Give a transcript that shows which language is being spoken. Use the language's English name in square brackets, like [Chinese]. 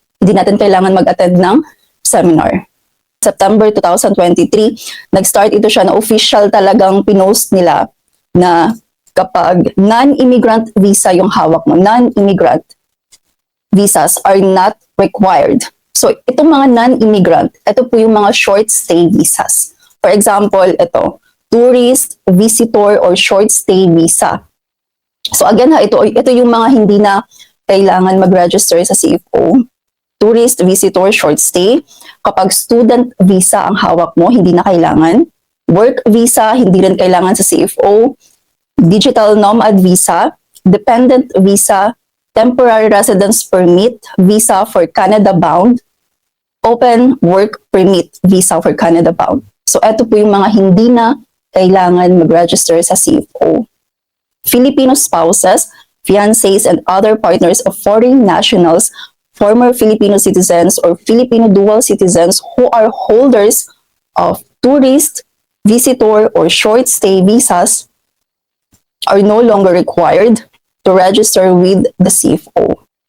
[Filipino] Hindi natin kailangan mag-attend ng seminar. September 2023, nag-start ito siya na official talagang pinost nila na kapag non-immigrant visa yung hawak mo, [English] non-immigrant visas are not required. [Filipino] So itong mga non-immigrant, ito po yung mga short stay visas. [English] For example, ito, tourist, visitor, or short stay visa. [Filipino] So again ito yung mga hindi na kailangan mag-register sa CFO. [English] Tourist, visitor, short stay. [Filipino] Kapag student visa ang hawak mo, hindi na kailangan. [English] Work visa, [Filipino] hindi rin kailangan sa CFO. [English] Digital nomad visa, dependent visa, temporary residence permit, visa for Canada bound, open work permit, visa for Canada bound. [Filipino] So ito po yung mga hindi na kailangan mag-register sa CFO. [English] Filipino spouses, fiancés, and other partners of foreign nationals, former Filipino citizens or Filipino dual citizens who are holders of tourist, visitor, or short stay visas are no longer required to register with the CFO.